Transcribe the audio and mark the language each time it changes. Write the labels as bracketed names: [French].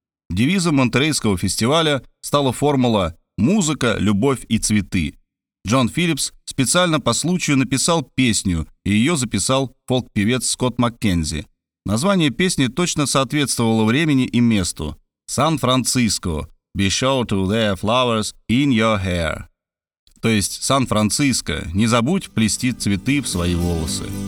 [Russian] Девизом Монтеррейского фестиваля стала формула «Музыка, любовь и цветы». Джон Филлипс специально по случаю написал песню, и ее записал фолк-певец Скотт Маккензи. Название песни точно соответствовало времени и месту. «Сан-Франциско. [English] Be sure to wear flowers in your hair». [Russian] То есть «Сан-Франциско, не забудь плести цветы в свои волосы».